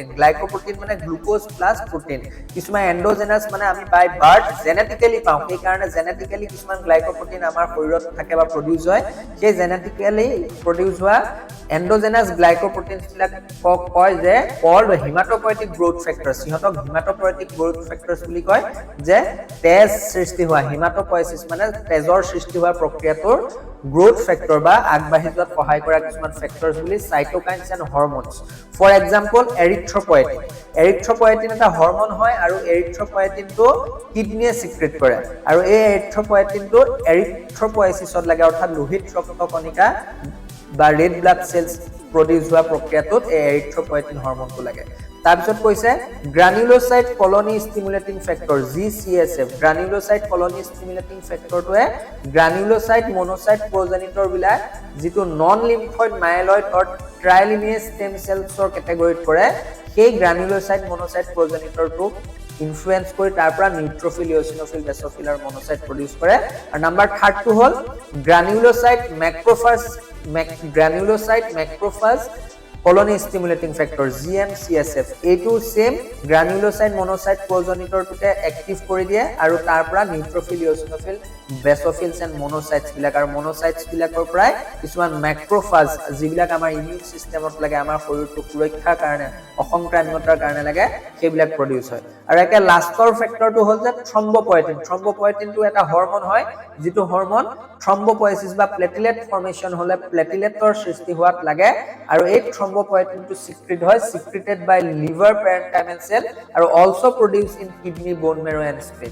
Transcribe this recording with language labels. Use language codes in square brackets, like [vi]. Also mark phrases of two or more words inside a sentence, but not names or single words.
[en] Glycoprotein মানে glucose plus protein. [as] কিছুমান endogenous মানে আমি [en] by birth genetically [as] পাওঁ, এই কাৰণে genetically কিছুমান glycoprotein আমাৰ শৰীৰত থাকে বা produce হয়, সেই [en] genetically produce [as] হোৱা [en] endogenous glycoproteins [as] বিলাক কয় যে [en] called hematopoietic growth factors. [as] সিহঁতক [en] hematopoietic growth factors [as] বুলি কয় যে তেজ সৃষ্টি হোৱা hematopoiesis মানে তেজৰ সৃষ্টি হোৱা প্ৰক্ৰিয়াটোৰ [en] growth factor [as] বা আগবাঢ়ি যোৱাত সহায় কৰা কিছুমান ফেক্টৰছ বুলি [en] cytokines and hormones. For example, [as] erythropoietin. Erythropoietin এটা হৰমন হয় আৰু erythropoietinটো কিডনিয়ে সিক্ৰেট কৰে আৰু এই erythropoietinটো erythropoiesisত লাগে অৰ্থাৎ লোহিত ৰক্ত কণিকা বা [en] red blood cells produce [as] হোৱা প্ৰক্ৰিয়াটোত এই erythropoietin হৰমনটো লাগে। তাৰপিছত কৈছে [en] granulocyte colony stimulating factor GCSF. granulocyte colony stimulating factor [as] টোৱে [en] granulocyte monocyte progenitor [as] বিলাক যিটো [en] non lymphoid myeloid or trilineage stem cells [as] ৰ কেটেগৰীত পৰে, সেই [en] granulocyte monocyte progenitor [as] টো ইনফ্লুয়েন্স কৰি তাৰ পৰা নিউট্ৰফিল, ইওসিনোফিল, বেসোফিল আৰু মনোসাইট প্ৰডিউস কৰে। [en] আৰু নাম্বাৰ 3 [as] টো হ'ল [en] granulocyte macrophage colony stimulating factor GM-CSF. [as] এইটো সেম [en] granulocyte monocyte progenitor [as] টোকে এক্টিভ কৰি দিয়ে আৰু তাৰ পৰা নিউট্ৰফিল, ইওসিনোফিল, [en] basophils and monocytes [as] বিলাক আৰু মনোসাইটছ বিলাকৰ পৰা কিছুমান ম্যাক্ৰোফাজ যিবিলাক আমাৰ [en] immune system [as] লাগে, আমাৰ শৰীৰটো সুৰক্ষাৰ কাৰণে, অসংক্ৰামকতাৰ কাৰণে লাগে, সেইবিলাক প্ৰডিউস হয়। আৰু একে লাষ্টৰ ফেক্টৰটো হ'ল যে থ্ৰম্বোপয়েটিন। থ্ৰম্বোপয়েটিনটো এটা হৰমন হয় যিটো হৰমন থ্ৰম্বোপয়েটিছ বা [en] platelet formation [as] হলে প্লেটলেটৰ সৃষ্টি হোৱাত লাগে আৰু এই থ্ৰম্বোপয়েটিনটো সিক্ৰেট হয়, [en] secreted by liver parenchymal cell [as] আৰু [en] also produce in kidney, bone marrow and spleen.